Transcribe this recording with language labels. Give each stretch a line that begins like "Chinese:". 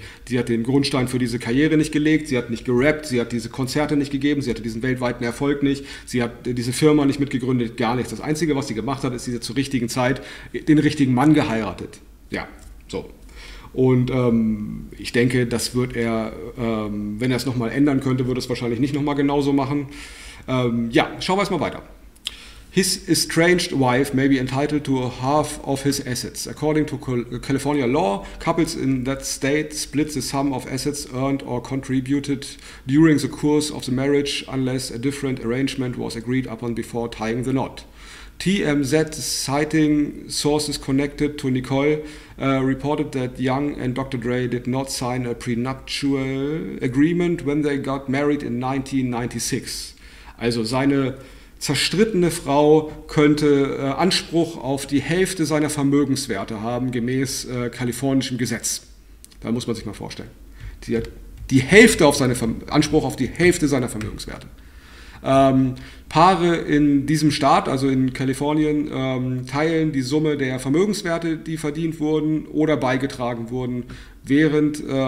German: Sie hat den Grundstein für diese Karriere nicht gelegt, sie hat nicht gerappt, sie hat diese Konzerte nicht gegeben, sie hatte diesen weltweiten Erfolg nicht, sie hat diese Firma nicht mitgegründet, gar nichts. Das Einzige, was sie gemacht hat, ist, sie hat zur richtigen Zeit den richtigen Mann geheiratet. Ja, so. Und ich denke, das wird er, wenn er es nochmal ändern könnte, würde es wahrscheinlich nicht nochmal genauso machen. Ja, schauen wir es mal weiter.
English: His estranged wife may be entitled to a half of his assets. According to California law, couples in that state split the sum of assets earned or contributed during the course of the marriage unless a different arrangement was agreed upon before tying the knot. TMZ, citing sources connected to Nicole, reported that Young and Dr. Dre did not sign a prenuptial agreement when they got married in 1996.
German: Also seine zerstrittene Frau könnte Anspruch auf die Hälfte seiner Vermögenswerte haben, gemäß kalifornischem Gesetz. Da muss man sich mal vorstellen. Sie hat die Hälfte Anspruch auf die Hälfte seiner Vermögenswerte. Paare in diesem Staat, also in Kalifornien, teilen die Summe der Vermögenswerte, die verdient wurden oder beigetragen wurden, während